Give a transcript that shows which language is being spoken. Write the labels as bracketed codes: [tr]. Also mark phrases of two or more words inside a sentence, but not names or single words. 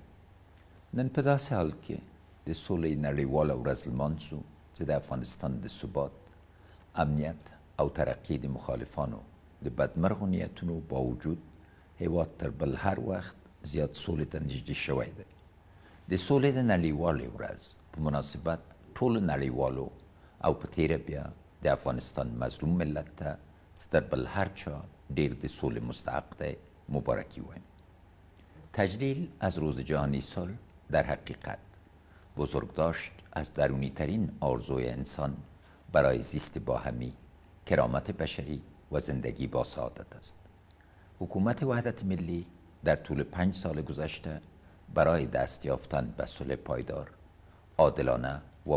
[ps] نن په داسې حال کې د سولې نړیواله ورځ لمانځو چې د افغانستان د ثبات، امنیت او ترقی د مخالفانو د بدمرغو نیتونو باوجود هیواد تر بل هر وخت زیات سولې ته نږدې شوی دی. د سولې د نړیوالې ورځ په مناسبت ټولو نړیوالو او په تیره بیا د افغانستان مظلوم ملت ته چې تر بل هر چا ډیر د سولې مستحق دی مبارکی وایم. [fa] تجلیل از روز جهانی صلح در حقیقت بزرگداشت از درونی ترین آرزوی انسان برای زیست باهمی، کرامت بشری و زندگی با سعادت است. حکومت وحدت ملی در طول 5 سال گذشته برای دست یافتن به صلح پایدار، عادلانه و